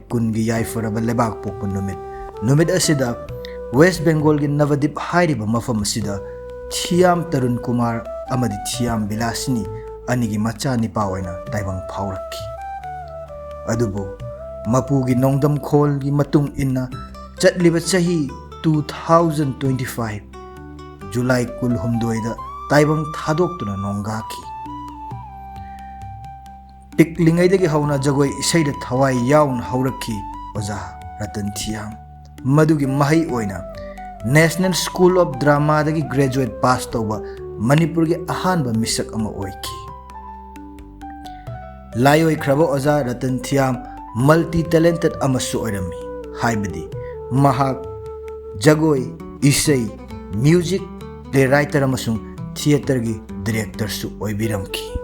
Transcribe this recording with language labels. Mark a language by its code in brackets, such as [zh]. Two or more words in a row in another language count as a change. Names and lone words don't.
[mni] kun gi yai faraba lebak pokpun numit asida West Bengal gi Navadip hairiba mafam asida Thiyam Tarun Kumar amadi Thiyam Bilasini anigi macha nipa oina taibang phaurakki adubu mapu gi nongdam khol gi matung inna chatliba chahi 2025 July kul humdoida taibang thadok tuna nongaki Piklingaidagi hauna jagoi isaida thawai yaun haurakki Oza Ratan Thiyam madugi mahai oina National School of Drama dagi [en] graduate pass [mni] tauba Manipur gi ahanba misak ama oiki Layoi khraba Oza Ratan Thiyam [en] multi talented [mni] amasu oirami haibadi mahak jagoi isai [en] music playwriter [mni] amasung theater gi director su oibiramki